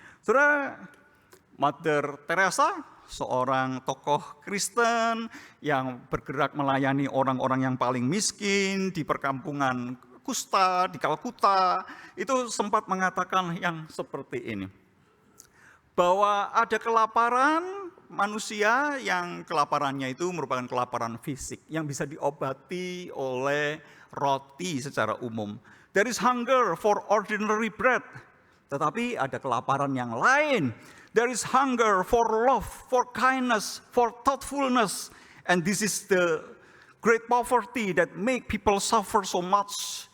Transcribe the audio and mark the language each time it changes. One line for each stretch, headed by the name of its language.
Indonesian: Saudara, Mother Teresa, seorang tokoh Kristen yang bergerak melayani orang-orang yang paling miskin di perkampungan kusta di Kalkuta, itu sempat mengatakan yang seperti ini. Bahwa ada kelaparan manusia yang kelaparannya itu merupakan kelaparan fisik yang bisa diobati oleh roti secara umum.
English: There is hunger for ordinary bread.
Indonesian: Tetapi ada kelaparan yang lain.
English: There is hunger for love, for kindness, for thoughtfulness. And this is the great poverty that make people suffer so much.